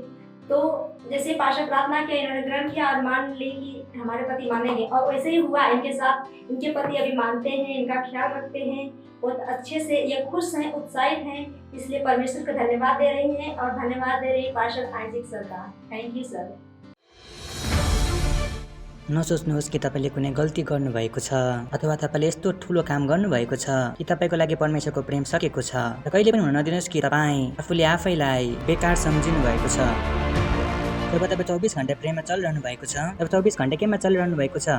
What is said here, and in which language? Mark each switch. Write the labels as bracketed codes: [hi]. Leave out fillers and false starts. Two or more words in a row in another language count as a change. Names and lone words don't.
[hi] तो जैसे पाशा प्रार्थना किया, इन्होंने ग्रहण किया और मान ली कि हमारे पति मानेंगे और वैसे ही हुआ इनके साथ। इनके पति अभी मानते हैं, इनका ख्याल रखते हैं, बहुत अच्छे से ये खुश हैं, उत्साहित हैं। इसलिए परमेश्वर को धन्यवाद दे रही हैं और धन्यवाद दे रही है पाशा आइजैक सर का। [en] thank you sir. [ne] नसोच्नुहोस् कि तपाईँले कुनै गल्ती गर्नुभएको छ अथवा तपाईँले यस्तो ठुलो काम गर्नुभएको छ कि तपाईँको लागि परमेश्वरको प्रेम सकेको छ। र कहिले पनि हुन नदिनुहोस् कि तपाईँ आफूले आफैलाई बेकार सम्झिनु भएको छ। जब तपाईँ 24 घण्टा प्रेममा चलिरहनु भएको छ, जब 24 घण्टा केमा चलिरहनु भएको छ?